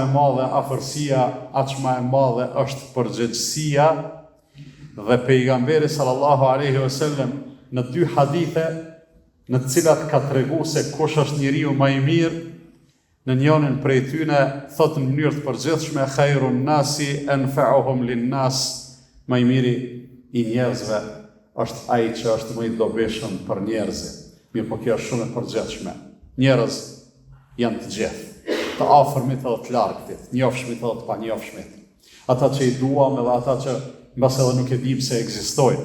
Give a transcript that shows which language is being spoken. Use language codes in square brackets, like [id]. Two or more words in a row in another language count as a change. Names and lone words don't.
[sq] madhe afërsia, aq më e madhe është përgjegjësia, dhe pejgamberi [ar] صلى الله عليه وسلم [sq] në 2 hadithe në të cilat ka treguar se kush është njeriu më i mirë, në njërin prej tyne thotë në mënyrë të përgjithshme [ar] خير الناس أنفعهم للناس, [sq] më i miri i njerëzve është ai që është më i dobishëm për njerëzit. Mirë, po kjo është shumë e përgjithshme. Njerëz janë të gjithë, të afërmit edhe të largëtit, njofshmit edhe të panjofshmit. Ata që i duam edhe ata që mbas edhe nuk e dim se ekzistojnë.